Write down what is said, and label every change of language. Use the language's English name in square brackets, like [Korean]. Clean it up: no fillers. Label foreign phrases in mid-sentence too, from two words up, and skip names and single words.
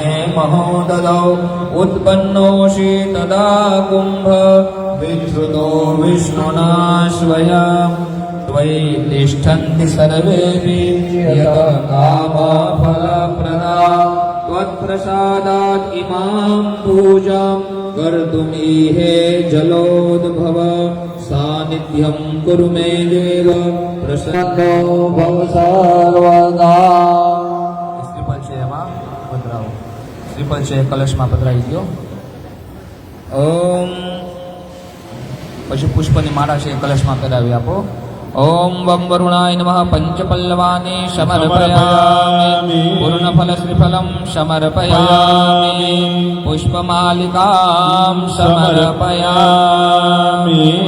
[Sanskrit] महोदधौ उत्पन्नोषि तदा कुम्भ विधृतो विष्णुना स्वयं त्वयि तिष्ठन्ति सर्वेऽपि यत कामफलप्रदा त्वत्प्रसादात् इमां पूजां कर्तुमीहे जलोद्भव सानिध्यं कुरु मे देव प्रसन्नो भव सर्वदा. [Gujarati] શ્રીફળ છે એમાં પધરાવો. શ્રીફળ છે કલશમાં પધરાવી દો. ઓમ. પછી પુષ્પની માળા છે કલશમાં પહેરાવી આપો. [Sanskrit] ઓમ વમ વરુણાય નમઃ પંચપલ્લવાની સમર્પયામિ પૂર્ણફલ શ્રીફલમ સમર્પયામિ પુષ્પમાલિકામ સમર્પયામિ.